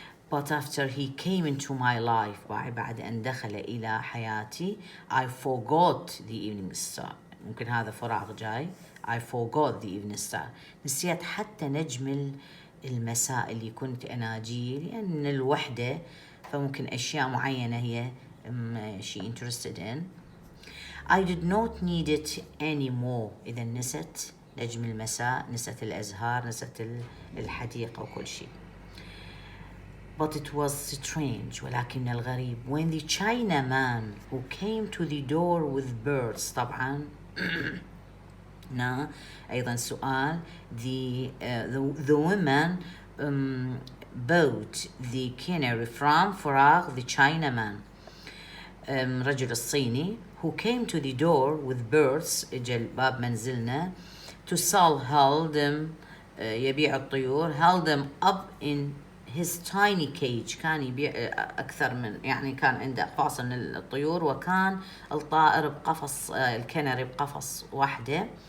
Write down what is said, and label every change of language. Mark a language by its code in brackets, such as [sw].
[en] but after he came into my life، [ar] بعد أن دخل إلى حياتي [en] I forgot the evening star. [ar] ممكن هذا فراغ جاي. [en] I forgot the evening star، [ar] نسيت حتى نجم المساء اللي كنت أناجيه، لأن الوحدة فممكن أشياء معينة هي [en] she interested in. I did not need it anymore، [ar] إذا نست نجم المساء، نست الأزهار، نست الحديقة وكل شيء. [en] But it was strange, [ar] ولكن الغريب, [en] when the Chinaman who came to the door with birds, [ar] طبعا أيضا سؤال, [en] the woman bought the canary from [ar] فراغ [en] the Chinaman, [ar] رجل الصيني, [en] who came to the door with birds, [ar] اجى باب منزلنا, [en] to sell, held them, [ar] يبيع الطيور, [en] held them up in his tiny cage, [ar] كان يبيع أكثر من, يعني كان عنده أقفاص من الطيور, وكان الطائر بقفص, الكناري بقفص واحدة